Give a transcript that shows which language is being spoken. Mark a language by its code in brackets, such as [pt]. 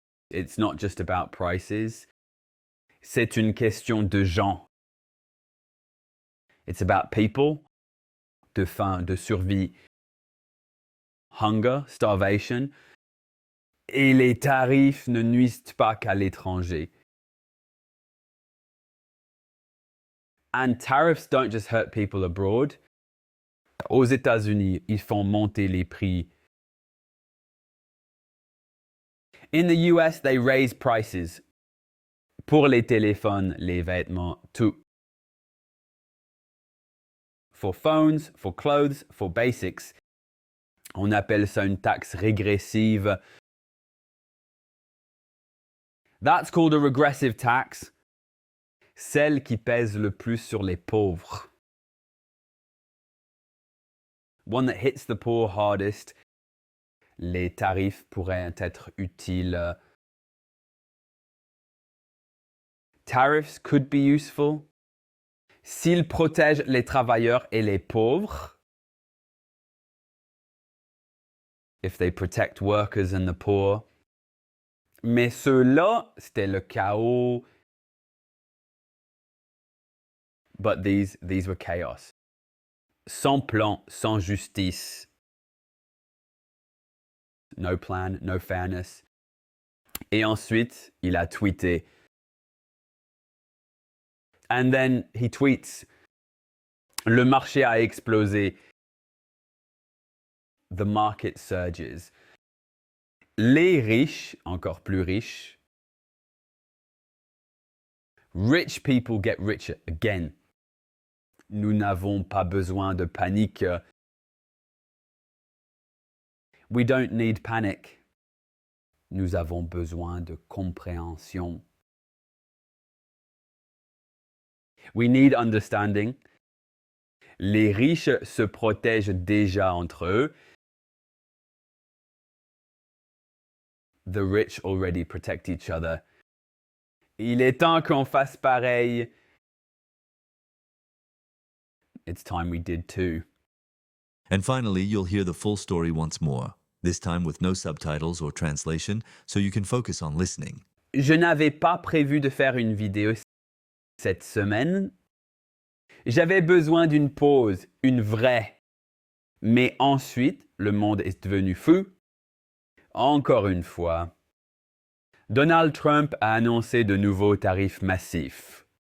[en] It's not just about prices. [fr] C'est une question de gens. [en] It's about people, [fr] de faim, de survie, [en] hunger, starvation. [fr] Et les tarifs ne nuisent pas qu'à l'étranger. [en] And tariffs don't just hurt people abroad. [fr] Aux États-Unis, ils font monter les prix. [en] In the US, they raise prices. [fr] Pour les téléphones, les vêtements, tout. [en] For phones, for clothes, for basics. [fr] On appelle ça une taxe régressive. [en] That's called a regressive tax. [fr] Celle qui pèse le plus sur les pauvres. [en] One that hits the poor hardest. [fr] Les tarifs pourraient être utiles. [en] Tariffs could be useful. [fr] S'ils protègent les travailleurs et les pauvres. [en] If they protect workers and the poor. [fr] Mais ceux-là, c'était le chaos. [en] But these were chaos. [fr] Sans plan, sans justice. [en] No plan, no fairness. [fr] Et ensuite, il a tweeté. [en] And then he tweets. [fr] Le marché a explosé. [en] The market surges. [fr] Les riches, encore plus riches. [en] Rich people get richer again. [fr] Nous n'avons pas besoin de panique. [en] We don't need panic. [fr] Nous avons besoin de compréhension. [en] We need understanding. [fr] Les riches se protègent déjà entre eux. [en] The rich already protect each other. [fr] Il est temps qu'on fasse pareil. [en] It's time we did too. And finally, you'll hear the full story once more, this time with no subtitles or translation, so you can focus on listening. [fr] Je n'avais pas prévu de faire une vidéo cette semaine. J'avais besoin d'une pause, une vraie. Mais ensuite, le monde est devenu fou. Encore une fois. Donald Trump a annoncé de nouveaux tarifs massifs.